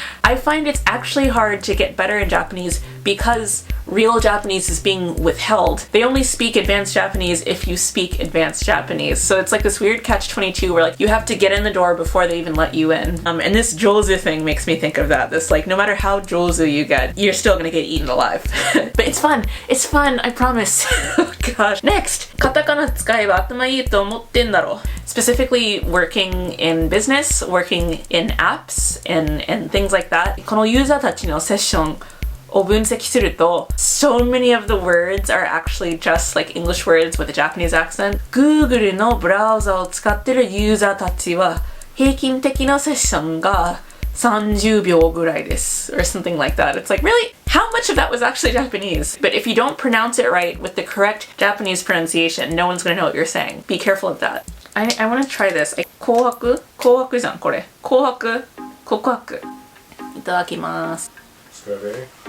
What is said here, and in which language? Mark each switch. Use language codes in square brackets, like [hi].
[en] I find it's actually hard to get better in Japanese because real Japanese is being withheld. They only speak advanced Japanese if you speak advanced Japanese. So it's like this weird catch-22 where like you have to get in the door before they even let you in. And this jozu thing makes me think of that. This like, no matter how jozu you get, you're still gonna get eaten alive. But it's fun. It's fun, I promise. Oh gosh. [ja] Next, katakana 使えば頭いいと思ってんだろ. [en] Specifically working in business, working in apps, and things like that. [ja] このユーザーたちのセッションを分析すると [en] so many of the words are actually just like English words with a Japanese accent. [ja] Google のブラウザを使ってるユーザーたちは平均的なセッションが30秒ぐらいです [en] or something like that. It's like, really? How much of that was actually Japanese? But if you don't pronounce it right with the correct Japanese pronunciation, no one's gonna know what you're saying. Be careful of that. I want to try this. [ja] 紅白じゃんこれ。紅白告白。いただきます。 [en] Strawberry.